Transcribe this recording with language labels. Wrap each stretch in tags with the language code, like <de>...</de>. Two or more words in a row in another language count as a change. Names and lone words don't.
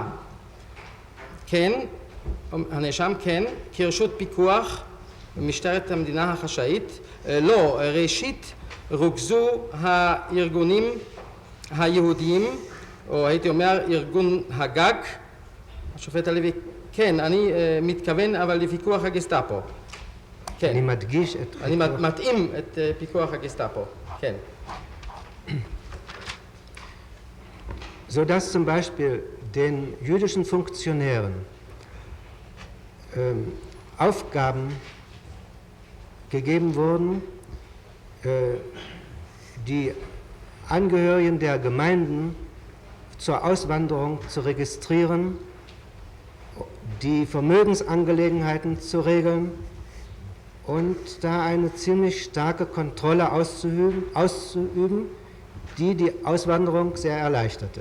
<he>כן, הנאשם כן, כרשות פיקוח משטרת המדינה החשאית, לא, ראשית רוכזו הארגונים היהודיים, או הייתי אומר ארגון הגג, השופט הלוי, כן, אני מתכוון אבל לפיקוח הגסטאפו. כן. אני מדגיש את... אני מתאים את פיקוח הגסטאפו, כן.</he> <de>So dass zum Beispiel den jüdischen Funktionären Aufgaben gegeben wurden, die Angehörigen der Gemeinden zur Auswanderung zu registrieren, die Vermögensangelegenheiten zu regeln und da eine ziemlich starke Kontrolle auszuüben, die die Auswanderung sehr erleichterte.</de>